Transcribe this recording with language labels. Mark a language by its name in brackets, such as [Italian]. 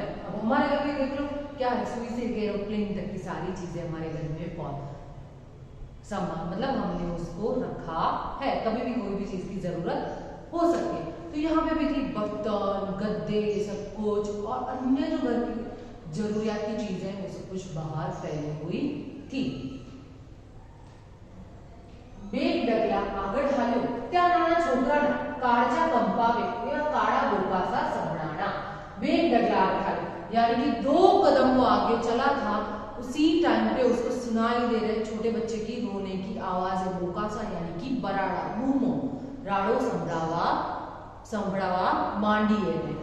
[Hindi] अब हमारे घर में देख लो क्या है, सुई से एरोप्लेन तक की सारी चीजें हमारे घर में बहुत सामान, मतलब हमने उसको रखा है, कभी भी कोई भी चीज की जरूरत हो सकती है। तो यहाँ पे भी थी बर्तन, गद्दे, सब कुछ और अन्य जो घर की जरूरियात की चीजें वो सब कुछ बाहर फैली हुई थी। [Gujarati] બેગ ડગલા આગળ હાલ્યો ત્યાં નાના છોકરાના કાળજા કંપાવે એવા કાળા બોકાસા સંભળાણા। બેગ डगला આગળ હાલ્યો [Hindi] यानी कि 2 कदम वो आगे चला था, उसी टाइम पे उसको सुनाई दे रहे छोटे बच्चे की रोने की आवाज, बोकासा यानी कि बराड़ा, बूमो, [Gujarati] राड़ो संभळावा मांडी [Hindi] है।